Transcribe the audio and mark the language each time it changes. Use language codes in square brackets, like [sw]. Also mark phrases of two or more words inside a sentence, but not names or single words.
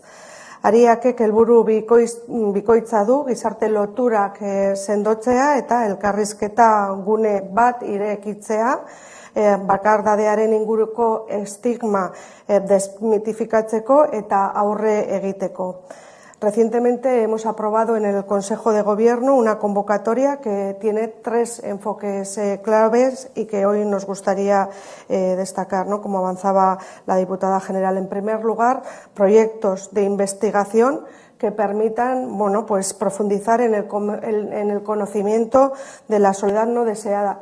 [eu] Ariakek helburu bikoitza du, gizarte loturak sendotzea eta elkarrizketa gune bat irekitzea, bakardadearen inguruko estigma desmitifikatzeko eta aurre egiteko. [es] Recientemente hemos aprobado en el Consejo de Gobierno una convocatoria que tiene 3 enfoques claves y que hoy nos gustaría destacar, ¿no? Como avanzaba la diputada general. En primer lugar, proyectos de investigación que permitan, bueno, pues profundizar en el conocimiento de la soledad no deseada.